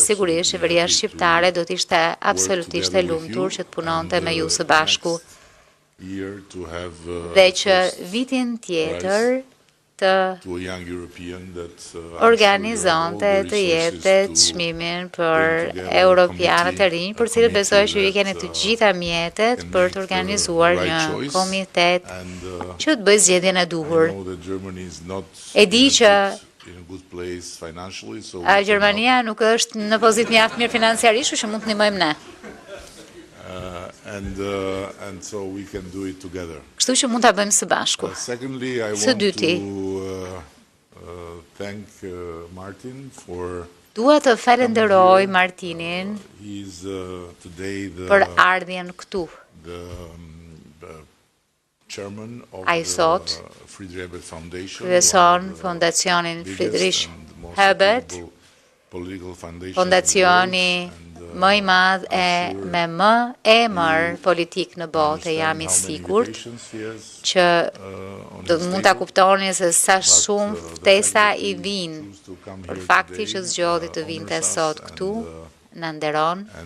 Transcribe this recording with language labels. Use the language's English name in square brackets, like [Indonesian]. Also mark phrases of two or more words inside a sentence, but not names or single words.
[Albanian] Sigurisht, qeveria shqiptare do të ishte absolutisht e lumtur që të punonte me ju së bashku dhe që vitin tjetër të organizonte të jepte çmimin për europianët e rinj, për cilët besoj që ju keni të gjitha mjetet për të organizuar një komitet që të bëjë zgjedhjen e duhur. E di që Gjermania nuk është në pozitë mjaft mirë financiarisht, që mund të ndihmojmë ne. [English] And so we can do it together. [Albanian] Kështu që mund ta bëjmë së bashku. [English] Secondly, I [Albanian] Së [English] want [Albanian] dyti, [English] to thank Martin for [Albanian] dua të falenderoj Martinin [English] he's today [Albanian] për ardhjen këtu. [English] the chairman of [Albanian] Ai sot [English] the Friedrich Ebert Foundation, [Albanian] kryeson Fondacionin Friedrich Ebert, fondacioni më i madh e me më emër politik në botë, jam i sigurt që mund ta kuptoni se sa shumë ftesa i vinë për fakti që zgjodhi të vinte sot këtu, na nderon